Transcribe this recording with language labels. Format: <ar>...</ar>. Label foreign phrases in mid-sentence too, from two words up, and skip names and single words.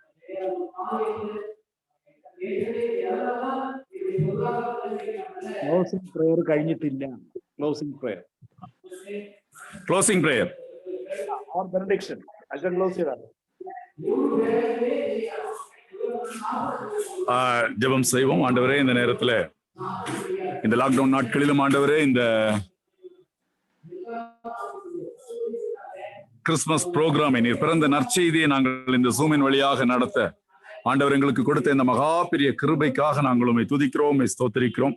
<en>closing prayer</en> <ml>കഴിഞ്ഞിട്ടില്ല.</ml> <en>closing prayer. closing prayer or benediction.</en> <ml>അച്ഛൻ ക്ലോസ് ചെയ്താൽ</ml> <ta>ஜெபம் செய்வோம். ஆண்டவரே, இந்த நேரத்துல இந்த லாக்டவுன் நாட்களிலும் ஆண்டவரே இந்த</ta> <en>Christmas program,</en> <ta>நீர் பிறந்த நற்செய்தியை நாங்கள் இந்த ஜூமின் வழியாக நடத்த ஆண்டவர் எங்களுக்கு கொடுத்த இந்த மகா பெரிய கிருபைக்காக நாங்கள் உம்மை துதிக்கிறோம், ஸ்தோத்திரிக்கிறோம்.</ta>